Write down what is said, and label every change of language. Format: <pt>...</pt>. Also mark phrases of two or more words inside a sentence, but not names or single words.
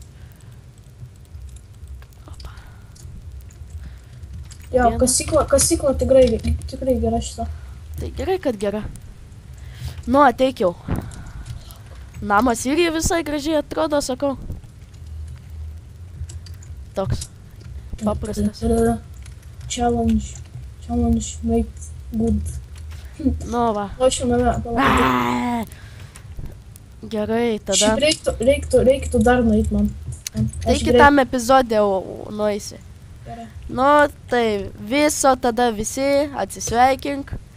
<lt>Jo, Vienas. kasykla tikrai gera šita. Tai gerai, kad gera. Nu, ateik jau. Namas irgi visai gražiai atrodo, sakau. Toks. Paprastas.</lt> <en>Challenge made good.</en> <lt>Nu, va. O čia name, palauk. Aaaa. Gerai, tada. Šiaip reiktų dar nueit man. Tai kitam epizode nueisi. Gerai. Nu, tai viso tada visi atsisveikink.</lt>